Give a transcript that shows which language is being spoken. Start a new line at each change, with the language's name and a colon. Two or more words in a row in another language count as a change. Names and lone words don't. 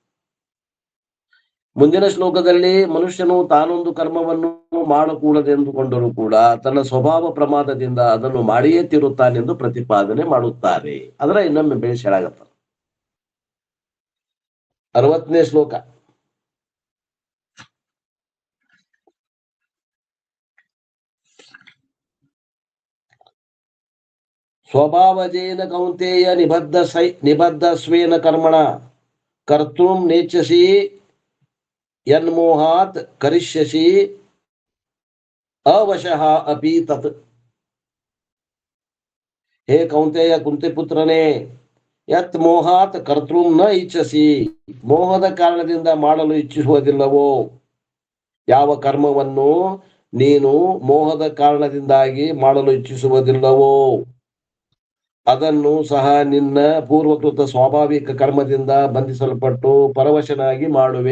Kannada: ಮುಂದಿನ ಶ್ಲೋಕದಲ್ಲಿ ಮನುಷ್ಯನು ತಾನೊಂದು ಕರ್ಮವನ್ನು ಮಾಡಕೂಡದೆಂದುಕೊಂಡರೂ ಕೂಡ ತನ್ನ ಸ್ವಭಾವ ಪ್ರಮಾದದಿಂದ ಅದನ್ನು ಮಾಡಿಯೇ ತೀರುತ್ತಾನೆಂದು ಪ್ರತಿಪಾದನೆ ಮಾಡುತ್ತಾರೆ. ಅದರ ಇನ್ನೊಮ್ಮೆ ಬೇಸ್ ಹೇಳಾಕತ್ತಾರ. 60ನೇ ಶ್ಲೋಕ.
Sanskrit: ಸ್ವಭಾವಜೇನ ಕೌಂತೆಯ ನಿಬದ್ಧ ಸ್ವೇನ ಕರ್ಮಣ ಕರ್ತೃಂ ನೇಚ್ಛಸಿ ಯನ್ಮೋಹಾತ್ ಕರಿಷ್ಯಸಿ ಅವಶಃ ಅಪಿ ತತ್. ಹೇ ಕೌಂತೆಯ
Kannada: ಕುಂತಿಪುತ್ರನೇ,
Sanskrit: ಯತ್ ಮೋಹಾತ್ ಕರ್ತೃಂ ನ ಇಚ್ಛಸಿ,
Kannada: ಮೋಹದ ಕಾರಣದಿಂದ ಮಾಡಲು ಇಚ್ಛಿಸುವುದಿಲ್ಲವೋ, ಯಾವ ಕರ್ಮವನ್ನು ನೀನು ಮೋಹದ ಕಾರಣದಿಂದಾಗಿ ಮಾಡಲು ಇಚ್ಛಿಸುವುದಿಲ್ಲವೋ ಅದನ್ನು ಸಹ ನಿನ್ನ ಪೂರ್ವಕೃತ ಸ್ವಾಭಾವಿಕ ಕರ್ಮದಿಂದ ಬಂಧಿಸಲ್ಪಟ್ಟು ಪರವಶನಾಗಿ ಮಾಡುವೆ.